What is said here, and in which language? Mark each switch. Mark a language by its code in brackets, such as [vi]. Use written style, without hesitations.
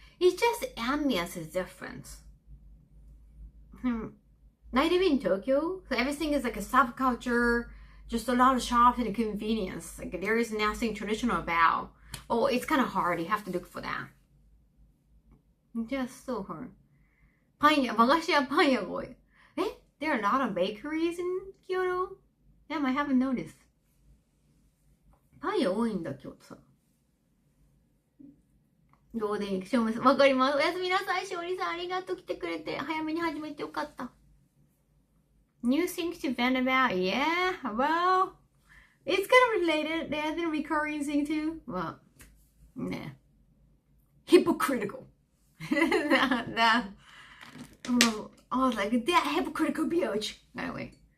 [en] It's just the ambience is different. I live in Tokyo, so everything is like a subculture, just a lot of shops and convenience. Like there is nothing traditional about. Oh, it's kind of hard. You have to look for that. Just so hard. [ja] パン屋、和菓子屋、パン屋が多い。 [en] There are a lot of bakeries in Kyoto? Damn, I haven't noticed. [ja] パン屋多いんだ、京都さ。ゴールデンウィーク、しょうもさん、わかります。おやすみなさい、しおりさん。ありがとう、来てくれて。早めに始めてよかった。 [en] New things to vent about? Yeah, well, it's kind of related. They have the recurring thing too. Well, nah. Hypocritical. that, I was like, that hypocritical bitch. Anyway.